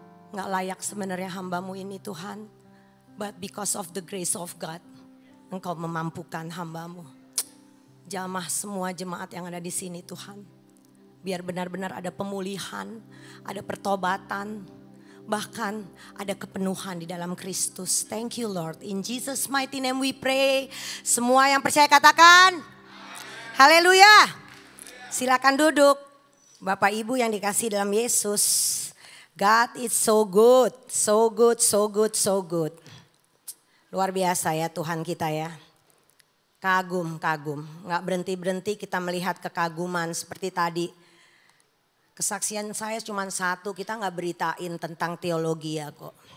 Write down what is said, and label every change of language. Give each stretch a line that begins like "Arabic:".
Indonesian: Gak layak sebenarnya hamba-Mu ini Tuhan.
English: But because of the grace of God,
Indonesian: Engkau memampukan hamba-Mu. Jamah semua jemaat yang ada di sini Tuhan. Biar benar-benar ada pemulihan, ada pertobatan, bahkan ada kepenuhan di dalam Kristus.
English: Thank you Lord. In Jesus mighty name we pray.
Indonesian: Semua yang percaya katakan haleluya. Silakan duduk. Bapak Ibu yang dikasihi dalam Yesus.
English: God is so good, so good, so good, so good.
Indonesian: Luar biasa ya Tuhan kita ya. Kagum, kagum. Gak berhenti-berhenti kita melihat kekaguman seperti tadi. Kesaksian saya cuma satu, kita gak beritain tentang teologi ya kok.